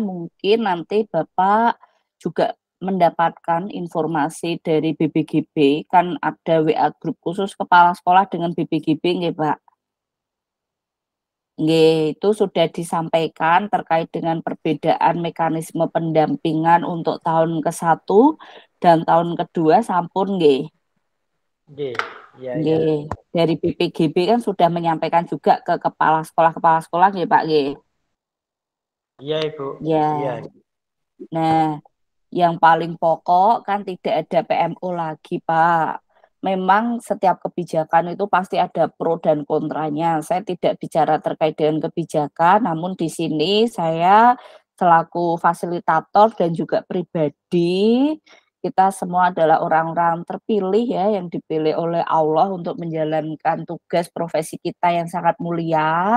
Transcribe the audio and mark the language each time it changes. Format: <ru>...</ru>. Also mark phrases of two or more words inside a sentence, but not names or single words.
<id>Mungkin nanti Bapak juga mendapatkan informasi dari BBGB, kan ada WA grup khusus kepala sekolah dengan BBGB, nggih Pak?</id> <jv>Nggih,</jv> <id>itu sudah disampaikan terkait dengan perbedaan mekanisme pendampingan untuk tahun ke-1 dan tahun ke-2</id> <jv>sampun nggih. Nggih, ya. Nggih,</jv> <id>dari BPGB kan sudah menyampaikan juga ke kepala sekolah nggih Pak nggih. Iya Ibu. Ya. Iya. Nah, yang paling pokok kan tidak ada PMO lagi Pak. Memang setiap kebijakan itu pasti ada pro dan kontranya. Saya tidak bicara terkait dengan kebijakan, namun di sini saya selaku fasilitator dan juga pribadi kita semua adalah orang-orang terpilih ya, yang dipilih oleh Allah untuk menjalankan tugas profesi kita yang sangat mulia.</id>